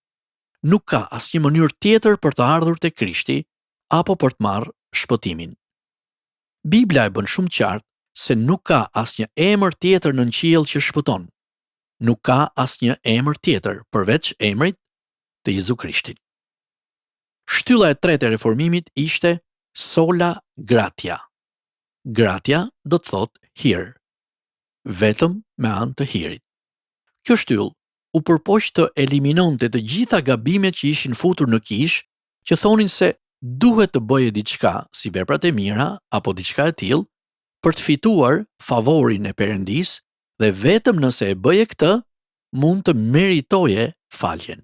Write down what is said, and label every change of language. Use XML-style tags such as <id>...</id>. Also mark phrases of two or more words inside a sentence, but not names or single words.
<sq>Nuk ka asnjë mënyrë tjetër për të ardhur tek Krishti apo për të marrë shpëtimin. Bibla e bën shumë qartë se nuk ka asnjë emër tjetër nën qiell që shpëton. Nuk ka asnjë emër tjetër përveç emrit të Jezu Krishtit. Shtylla e tretë e reformimit ishte</sq> <la>sola gratia.</la> <sq>Gratia do të thotë hir. Vetëm me anë të hirit. Kjo shtyllë u përpoq të eliminonte të gjitha gabimet që ishin futur në kish, që thonin se duhet të bëje diçka si veprat e mira apo diçka e tillë për të fituar favorin e Perëndis dhe vetëm nëse e bëje këtë, mund të meritoje faljen.</sq>